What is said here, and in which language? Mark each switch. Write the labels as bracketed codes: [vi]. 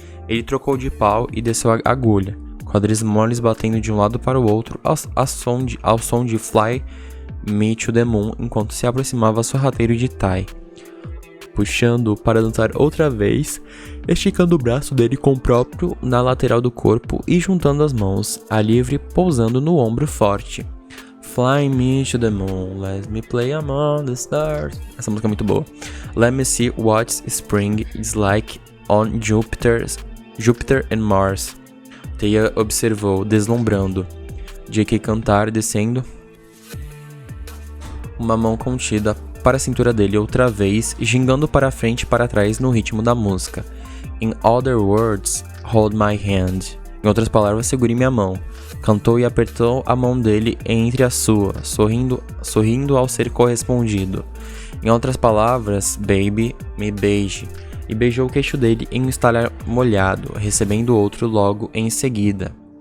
[pt] Ele trocou de pau e desceu a agulha, quadris moles batendo de um lado para o outro ao som de Fly Me to the Moon, enquanto se aproximava sorrateiro de Tai, puxando-o para dançar outra vez, esticando o braço dele com o próprio na lateral do corpo e juntando as mãos, a livre pousando no ombro forte. [en] Fly me to the moon, let me play among the stars. [pt] Essa música é muito boa. [en] Let me see what spring is like on Jupiter and Mars. [pt] Teia observou, deslumbrando. J.K. cantar, descendo uma mão contida para a cintura dele outra vez, gingando para frente e para trás no ritmo da música. [en] In other words, hold my hand. [pt] Em outras palavras, segure minha mão. Cantou e apertou a mão dele entre a sua, sorrindo ao ser correspondido. Em outras palavras, baby, me beije. E beijou o queixo dele em um estalar molhado, recebendo outro logo em seguida.